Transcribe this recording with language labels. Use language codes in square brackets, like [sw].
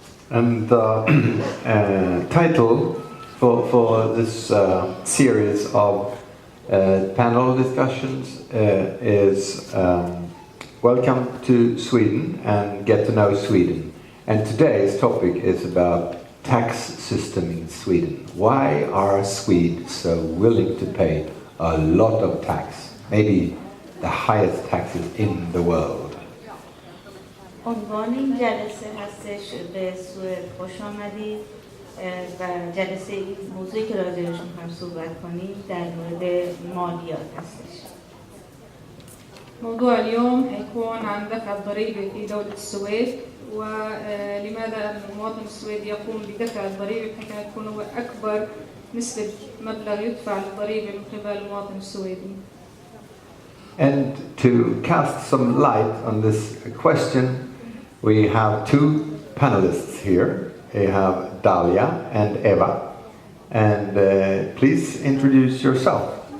[en] And the title for this series of panel discussions is Welcome to Sweden and Get to Know Sweden. And today's topic is about tax system in Sweden. Why are Swedes so willing to pay a lot of tax? Maybe the highest taxes in the world. [fa] عنوان این جلسه هستش به سوئد خوش آمدید و جلسه موضوعی که راجعش می‌خوایم صحبت کنیم در مورد مالیات هستش. [ar] موضوع اليوم هيكون عن دفع الضريبة في دولة السويد، ولماذا المواطن السويدي يقوم بدفع الضريبة بحيث أن يكون هو أكبر نسبة مبلغ يدفع للضريبة من قبل المواطن السويدي. [en] And to cast some light on this question, we have two panelists here. We have Dalia and Eva. And please introduce yourself.